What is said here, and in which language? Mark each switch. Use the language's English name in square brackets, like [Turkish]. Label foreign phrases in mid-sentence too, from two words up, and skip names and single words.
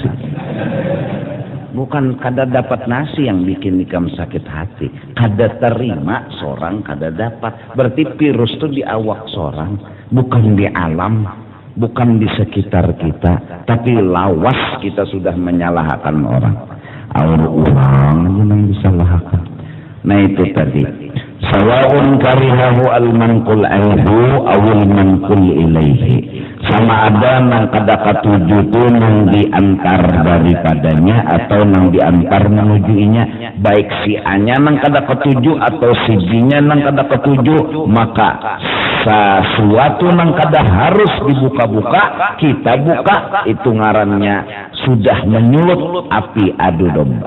[Banjar] Bukan kada dapat nasi yang bikin ikam sakit hati, kada terima seorang kada dapat. Berarti virus itu di awak seorang, bukan di alam, bukan di sekitar kita, tapi lawas kita sudah menyalahkan orang. Orang yang disalahkan. Nah itu tadi. [Arabic] سواء كرهه المنقول عيه أو المنقول إليه. [Banjar] Sama ada nang kada katuju tu nang diantar daripadanya atau nang diantar menujuinya. Baik si A-nya nang kada katuju atau si B-nya nang kada katuju, maka sesuatu nang kada harus dibuka-buka kita buka, itu ngarannya sudah menyulut api adu domba.